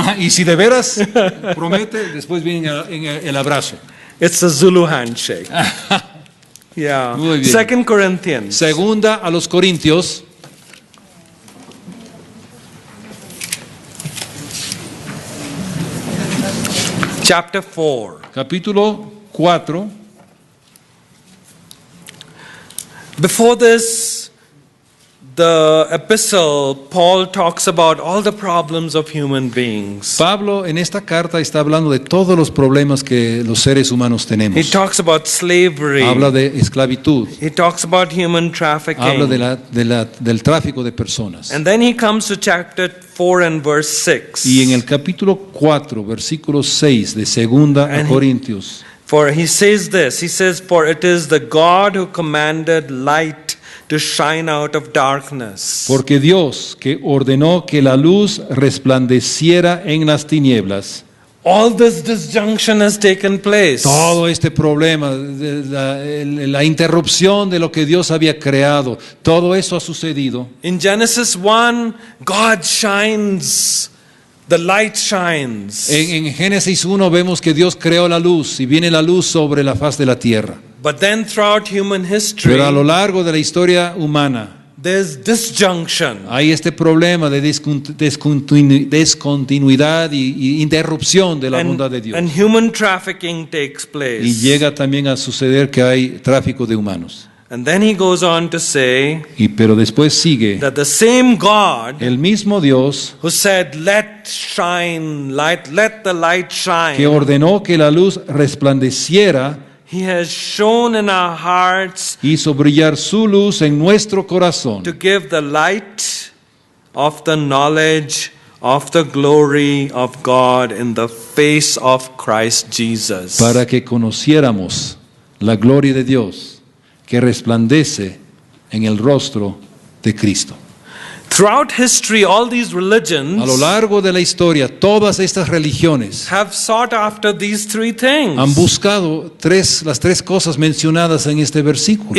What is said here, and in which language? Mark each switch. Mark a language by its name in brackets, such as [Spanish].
[Spanish] Y si de veras promete, después viene el abrazo. [English] It's a Zulu handshake. Yeah. [Spanish] Muy bien. [English] 2 Corinthians. [Spanish] Segunda a los Corintios, [English] Chapter 4. [Spanish] capítulo 4. [English] Before this, the epistle, Paul talks about all the problems of human beings. [Spanish] Pablo en esta carta está hablando de todos los problemas que los seres humanos [English] He [Spanish] tenemos. [English] talks about slavery. [Spanish] Habla de esclavitud, [English] He talks about human trafficking. [Spanish] habla del tráfico de personas. [English] And then he comes to chapter 4 and verse 6. [Spanish] Y en el capítulo 4, versículo 6 de segunda a [English] And he- [Spanish] Corintios, [English] For he says this, he says, for it is the God who commanded light to shine out of darkness. [Spanish] porque Dios que ordenó que la luz resplandeciera en las tinieblas, [English] All this disjunction has taken place. [Spanish] todo este problema, la interrupción de lo que Dios había creado, todo eso ha sucedido. [English] In Genesis 1, God shines, the light shines. [Spanish] En Génesis 1 vemos que Dios creó la luz y viene la luz sobre la faz de la tierra. [English] But then throughout human history, [Spanish] Pero a lo largo de la historia humana [English] there's disjunction. [Spanish] hay este problema de descontinuidad y interrupción de la bondad de Dios. [English] And human trafficking takes place. [Spanish] Y llega también a suceder que hay tráfico de humanos. [English] And then he goes on to say [Spanish] Pero después sigue [English] that the same God [Spanish] el mismo Dios [English] who said, let shine light, let the light shine, [Spanish] que ordenó que la luz resplandeciera, [English] he has shown in our hearts [Spanish] hizo brillar su luz en nuestro corazón [English] to give the light of the knowledge of the glory of God in the face of Christ Jesus. [Spanish] para que conociéramos la gloria de Dios que resplandece en el rostro de Cristo. [English] Throughout history, all these religions [Spanish] A lo largo de la historia, todas estas religiones [English] have sought after these three things. [Spanish] han buscado las tres cosas mencionadas en este versículo.